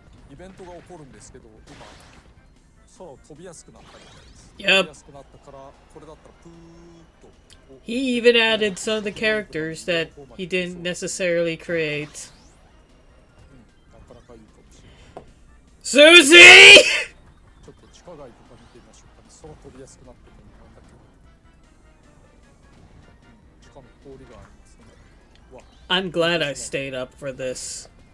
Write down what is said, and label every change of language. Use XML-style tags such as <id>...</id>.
<ja>イベントが起こるんですけど、今空を飛びやすくなったみたいです。</ja> <en>Yep.</en> <ja>飛びやすくなったから、これだったらプーッと。</ja> <en>He even added some of the characters that he didn't necessarily create.</en> <ja>なかなかいいかもしれない。</ja> <en>Susie!</en> <ja>ちょっと地下街とか見てみましょうかね。空飛びやすくなってるのなんだけど、地下の通りがありますね。わ、</ja> <en>I'm glad I stayed up for this.</en>